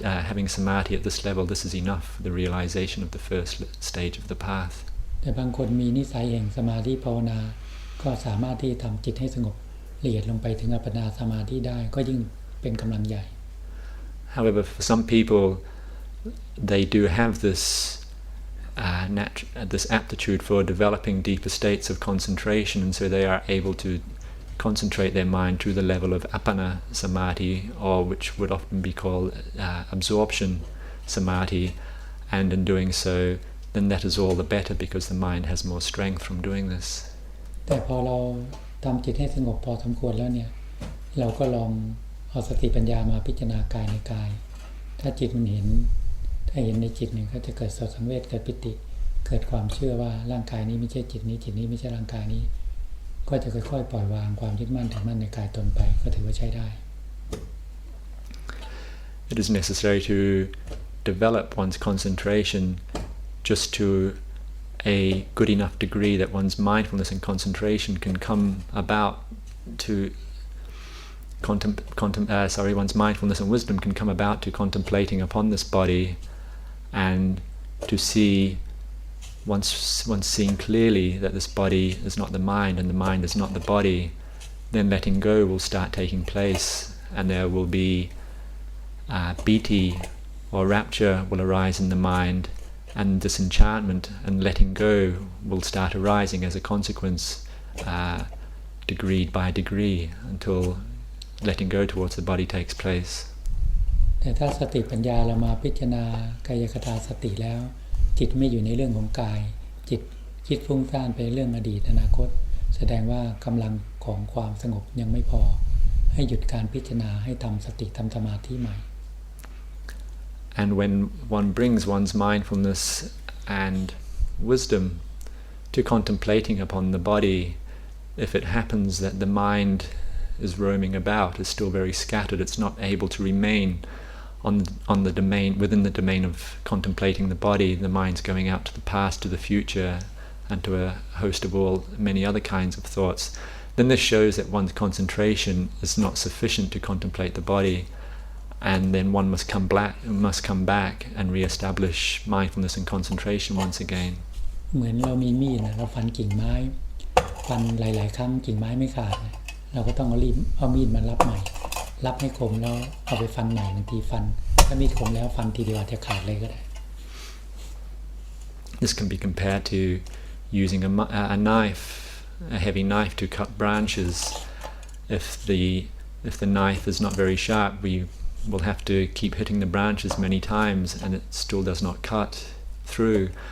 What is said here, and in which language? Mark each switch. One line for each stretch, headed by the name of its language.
English: Having samadhi at this level, this is enough for the realization of the first stage of the path.
Thai: แต่บางคนมีนิสัยแห่งสมาธิภาวนาก็สามารถที่ทำจิตให้สงบละเอียดลงไปถึงอัปปนาสมาธิได้ก็ยิ่งเป็นกำลังใหญ่
English: However, for some people, they do have this aptitude for developing deeper states of concentration, and so they are able to concentrate their mind to the level of appana samadhi, or which would often be called absorption samadhi, and in doing so, then that is all the better because the mind has more strength from doing this.
Thai: แต่พอเราทำจิตให้สงบพอสมควรแล้วเนี่ยเราก็ลองเอาสติปัญญามาพิจารณากายในกายถ้าจิตมันเห็นในจิตเนี่ยก็จะเกิดโสสังเวชเกิดปิติเกิดความเชื่อว่าร่างกายนี้ไม่ใช่จิตนี้จิตนี้ไม่ใช่ร่างกายนี้ก็จะค่อยๆปล่อยวางความยึดมั่นถือมั่นในกายตนไปก็ถือว่าใช้ได้
English: It is necessary to develop one's concentration just to a good enough degree that one's mindfulness and concentration can come about to one's mindfulness and wisdom can come about to contemplating upon this body, and to see once seeing clearly that this body is not the mind and the mind is not the body, then letting go will start taking place, and there will be piti or rapture will arise in the mind, and disenchantment and letting go will start arising as a consequence, degree by degree, until letting go towards the body takes place.
Thai: แต่ถ้าสติปัญญาเรามาพิจารณากายคตาสติแล้วจิตไม่อยู่ในเรื่องของกายจิตคิดฟุ้งซ่านไปเรื่องอดีตอนาคตแสดงว่ากำลังของความสงบยังไม่พอให้หยุดการพิจารณาให้ทำสติทำสมาธิใหม่
English: And when one brings one's mindfulness and wisdom to contemplating upon the body, if it happens that the mind is roaming about, is still very scattered, it's not able to remain on the domain, within the domain of contemplating the body, the mind's going out to the past, to the future, and to a host of many other kinds of thoughts, then this shows that one's concentration is not sufficient to contemplate the body, and then one must come back and re-establish mindfulness and concentration once again.
Thai: เหมือนเรามีมีดนะเราฟันกิ่งไม้ฟันหลายๆครั้งกิ่งไม้ไม่ขาดเราก็ต้องเอามีดมารับใหม่รับให้คมแล้วเอาไปฟันใหม่บางทีฟันถ้ามีดคมแล้วฟันทีเดียวอาจจะขาดเลยก็ได้
English: This can be compared to using a knife, a heavy knife to cut branches. If the knife is not very sharp, we will have to keep hitting the branches many times and it still does not cut through.